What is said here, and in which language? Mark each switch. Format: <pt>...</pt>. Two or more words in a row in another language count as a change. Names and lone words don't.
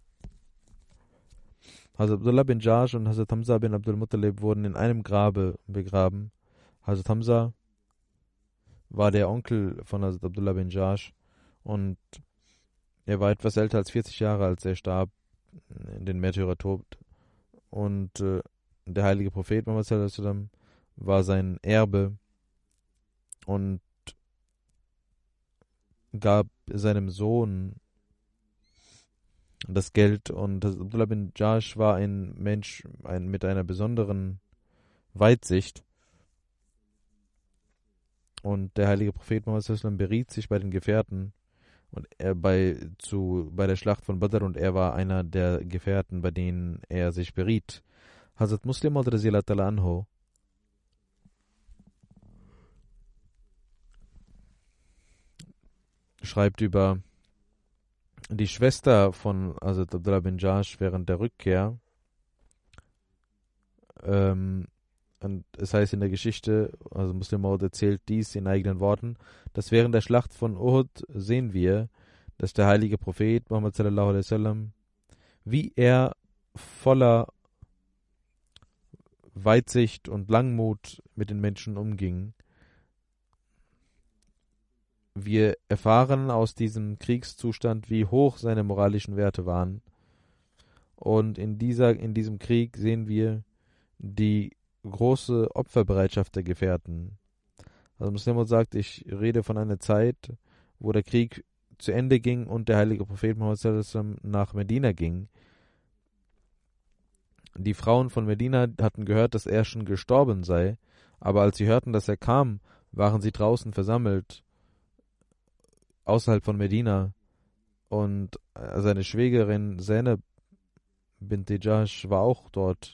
<de>Hazrat Abdullah bin Jahsh und Hazrat Hamza bin Abdul Muttalib wurden in einem Grabe begraben. Hazrat Hamza war der Onkel von Hazrat Abdullah bin Jahsh, und er war etwas älter als 40 Jahre, als er starb in den Märtyrertod. Und der heilige Prophet Muhammad</de> <ar>صلى الله عليه وسلم</ar> <de>war sein Erbe und gab seinem Sohn das Geld. Und Abdullah bin Jahsh war ein Mensch mit einer besonderen Weitsicht. Und der heilige Prophet Muhammad</de> <ar>صلى الله عليه وسلم</ar> <de>beriet sich bei den Gefährten und er bei der Schlacht von Badr, und er war einer der Gefährten, bei denen er sich beriet. Hazrat Muslim</de> <ar>رضي الله تعالى عنه</ar> <de>schreibt über die Schwester von Hazrat Abdullah bin Jahsh während der Rückkehr. Und es heißt in der Geschichte, also Muslim Maud erzählt dies in eigenen Worten, dass während der Schlacht von Uhud sehen wir, dass der heilige Prophet Muhammad</de> <ar>صلى الله عليه وسلم,</ar> <de>wie er voller Weitsicht und Langmut mit den Menschen umging, Wir erfahren aus diesem Kriegszustand, wie hoch seine moralischen Werte waren. Und in diesem Krieg sehen wir die große Opferbereitschaft der Gefährten. Also Muslim sagt, ich rede von einer Zeit, wo der Krieg zu Ende ging und der heilige Prophet Muhammad</de> <ar>صلى الله عليه وسلم</ar> <de>nach Medina ging. Die Frauen von Medina hatten gehört, dass er schon gestorben sei, aber als sie hörten, dass er kam, waren sie draußen versammelt, außerhalb von Medina. Und seine Schwägerin Zainab bint Jahsh war auch dort.</de>